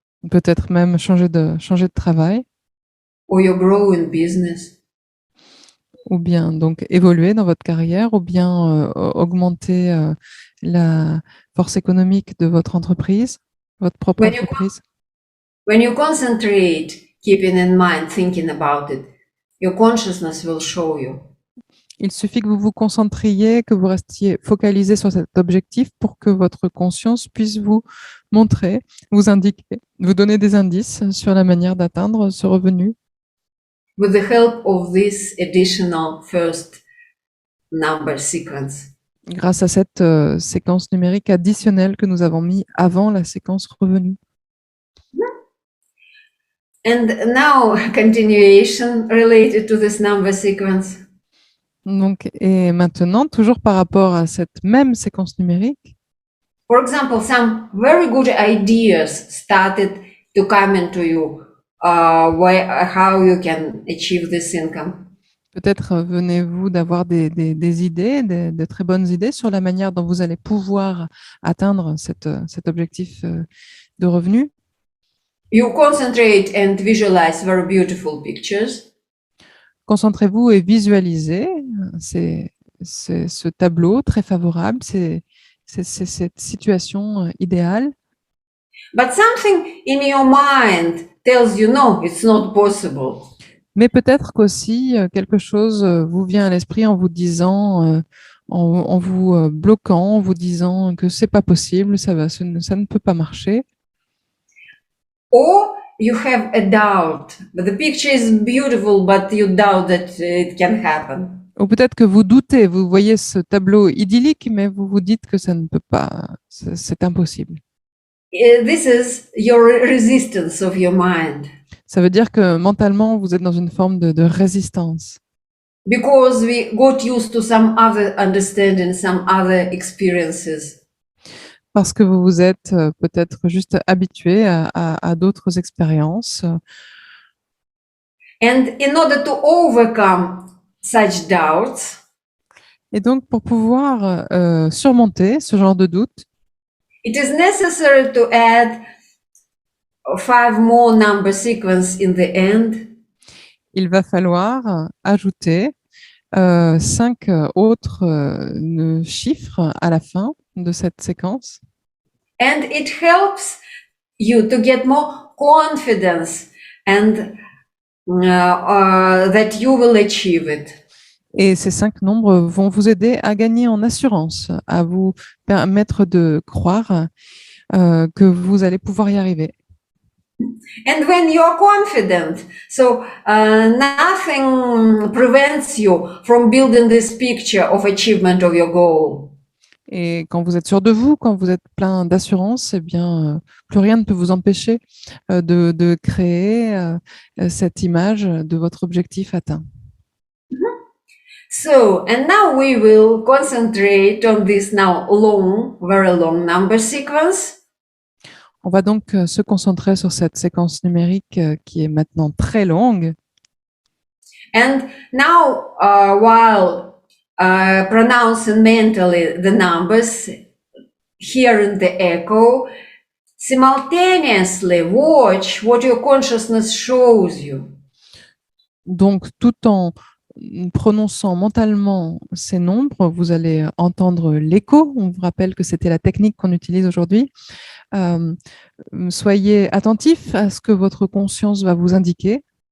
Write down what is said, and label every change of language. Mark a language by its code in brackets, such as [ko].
[fr] Peut-être même changer de travail. [en] Or you grow in business. [fr] Ou bien donc évoluer dans votre carrière, ou bien augmenter la force économique de votre entreprise, votre propre entreprise. [en] When you concentrate, keeping in mind, thinking about it, your consciousness will show you. [fr] Il suffit que vous vous concentriez, que vous restiez focalisé sur cet objectif pour que votre conscience puisse vous montrer, vous indiquer, vous donner des indices sur la manière d'atteindre ce revenu. [en] with the help of this additional first number sequence. [fr] grâce à cette séquence numérique additionnelle que nous avons mis avant la séquence revenue. [en] And now continuation related to this number sequence. [fr] Donc, et maintenant, toujours par rapport à cette même séquence numérique, [en] For example, some very good ideas started to come into you, how you can achieve this income. [fr] peut-être venez-vous d'avoir des idées, de très bonnes idées sur la manière dont vous allez pouvoir atteindre cet objectif de revenu. [en] You concentrate and visualize very beautiful pictures. [fr] Concentrez-vous et visualisez ce tableau très favorable, c'est cette situation idéale. [en] But something in your mind tells you, no, it's not possible. [fr] Mais peut-être qu'aussi quelque chose vous vient à l'esprit en vous disant, en vous bloquant, en vous disant que c'est pas possible, ça ne peut pas marcher. [en] Or you have a doubt. The picture is beautiful, but you doubt that it can happen. [fr] Ou peut-être que vous doutez, vous voyez ce tableau idyllique, mais vous vous dites que ça ne peut pas, c'est impossible. [en] This is your resistance of your mind. [fr] Ça veut dire que mentalement, vous êtes dans une forme de résistance. [en] Because we got used to some other understanding, some other experiences. [fr] Parce que vous vous êtes peut-être juste habitué à d'autres expériences. [en] And in order to overcome such doubts, [fr] Et donc, pour pouvoir surmonter ce genre de doute, [en] it is necessary to add 5 more number sequence in the end. [fr] il va falloir ajouter 5 autres chiffres à la fin de cette séquence. [en] And it helps you to get more confidence and that you will achieve it. [fr] Et ces 5 nombres vont vous aider à gagner en assurance, à vous permettre de croire que vous allez pouvoir y arriver. [en] And when you're confident, so nothing prevents you from building this picture of achievement of your goal. [fr] Et quand vous êtes sûr de vous, quand vous êtes plein d'assurance, eh bien, plus rien ne peut vous empêcher de créer cette image de votre objectif atteint. [en] So, and now we will concentrate on this now long, very long number sequence. [fr] On va donc se concentrer sur cette séquence numérique qui est maintenant très longue. [en] And now, while pronouncing mentally the numbers, hearing the echo, simultaneously watch what your consciousness shows you. [fr] Donc, tout en prononçant mentalement ces nombres, vous allez entendre l'écho. On vous rappelle que c'était la technique qu'on utilise aujourd'hui. Soyez attentifs à ce que votre conscience va vous indiquer.